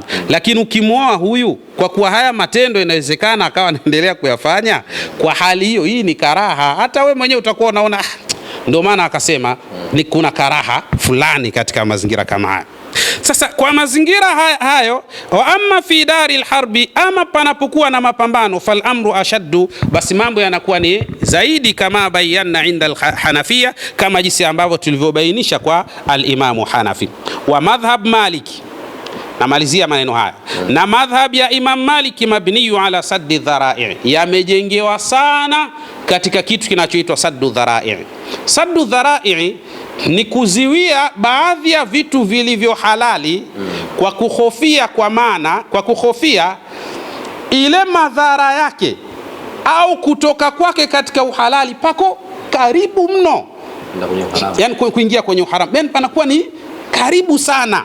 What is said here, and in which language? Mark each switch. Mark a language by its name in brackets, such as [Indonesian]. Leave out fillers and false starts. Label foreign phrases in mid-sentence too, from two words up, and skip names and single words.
[Swahili] Lakini ukimwoa huyu, kwa kuwa haya matendo inawezekana akawa anaendelea kuyafanya, kwa hali hiyo hii ni karaha. Hata we mwenyewe utakuwa unaona ndio maana akasema ni kuna karaha fulani katika mazingira kama haya. Sasa kwa mazingira hayo, [Arabic] وأما في دار الحرب, [Swahili] ama panapokuwa na mapambano, [Arabic] فالأمر أشد, [Swahili] basi mambo yanakuwa ni zaidi, kama [Arabic] بينا عند الحنفية, [Swahili] kama jinsi ambavyo tulivyobainisha kwa al-Imamu Hanafi. [Arabic] ومذهب مالك, [Swahili] namalizia maneno haya, na madhhab ya Imam Maliki [Arabic] مبني على سد الذرائع, [Swahili] yamejengewa sana katika kitu kinachoitwa [Arabic] سد الذرائع. سد الذرائع [Swahili] ni kuziwia baadhi ya vitu vilivyo halali kwa kuhofia, kwa maana kwa kuhofia ile madhara yake au kutoka kwake katika uhalali pako karibu mno, yani kuingia kwenye uharamu, yani panakuwa ni karibu sana.